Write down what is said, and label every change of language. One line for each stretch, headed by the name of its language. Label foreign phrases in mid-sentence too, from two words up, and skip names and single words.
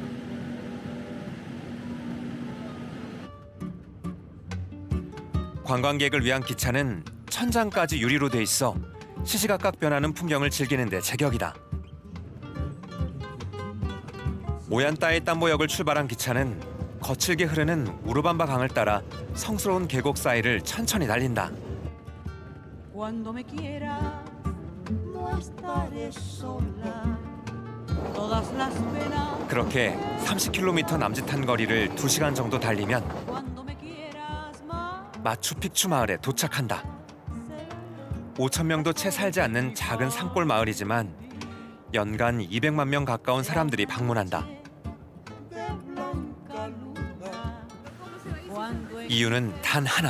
Korean: 관광객을 위한 기차는 천장까지 유리로 돼 있어 시시각각 변하는 풍경을 즐기는 데 제격이다. 오얀따의 땀보역을 출발한 기차는 거칠게 흐르는 우르밤바 강을 따라 성스러운 계곡 사이를 천천히 달린다.
Spanish: Cuando me quieras, no estaré sola. Todas las penas.
Korean: 그렇게 30km 남짓한 거리를 2시간 정도 달리면
Spanish: Cuando me quieras más.
Korean: 마추픽추 마을에 도착한다. 5천 명도 채 살지 않는 작은 산골 마을이지만 연간 200만 명 가까운 사람들이 방문한다. 이유는 단 하나.